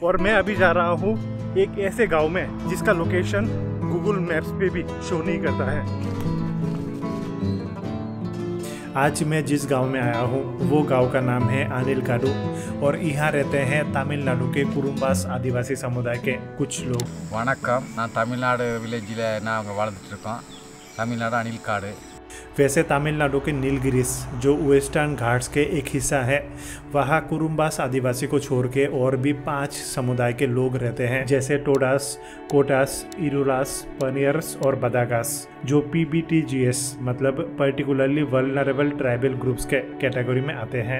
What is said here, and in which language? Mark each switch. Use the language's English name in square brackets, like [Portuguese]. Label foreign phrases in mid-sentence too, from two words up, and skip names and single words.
[Hindi] और मैं अभी जा रहा हूँ एक ऐसे गांव में जिसका लोकेशन गूगल मैप्स पे भी शो नहीं करता है। आज मैं जिस गांव में आया हूँ वो गांव का नाम है अनिलकाडु और यहाँ रहते हैं तमिलनाडु के कुरुम्बास आदिवासी समुदाय के कुछ लोग। [Tamil] வணக்கம், நான் தமிழ்நாடு வில்லேஜில் நாங்கள் வாழ்ந்துட்டு இருக்கோம். தமிழ்நாடு அணில்காடு. [Hindi] वैसे तमिलनाडु के नीलगिरीज जो वेस्टर्न घाट्स के एक हिस्सा है, वहाँ कुरुम्बास आदिवासी को छोड़ के और भी 5 समुदाय के लोग रहते हैं, जैसे टोडास, कोटास, इरुलास, पनियर्स और बदागास, जो PBTGS मतलब [English] particularly vulnerable tribal groups [Hindi] के कैटेगरी में आते हैं।